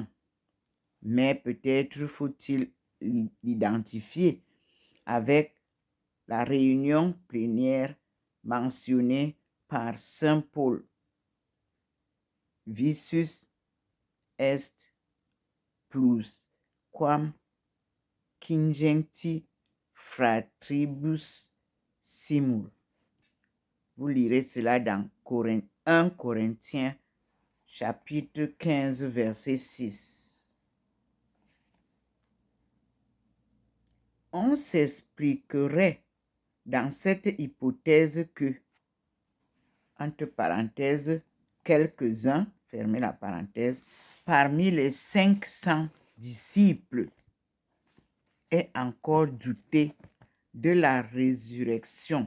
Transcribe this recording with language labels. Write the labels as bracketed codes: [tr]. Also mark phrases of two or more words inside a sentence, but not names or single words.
[fr] Mais peut-être faut-il l'identifier avec la réunion plénière mentionnée par saint Paul. [la] Visus est plus quam cingenti fratribus simul. [fr] Vous lirez cela dans 1 Corinthiens chapitre 15 verset 6. On s'expliquerait dans cette hypothèse que, entre parenthèses, quelques-uns, fermez la parenthèse, parmi les 500 disciples aient encore douté de la résurrection.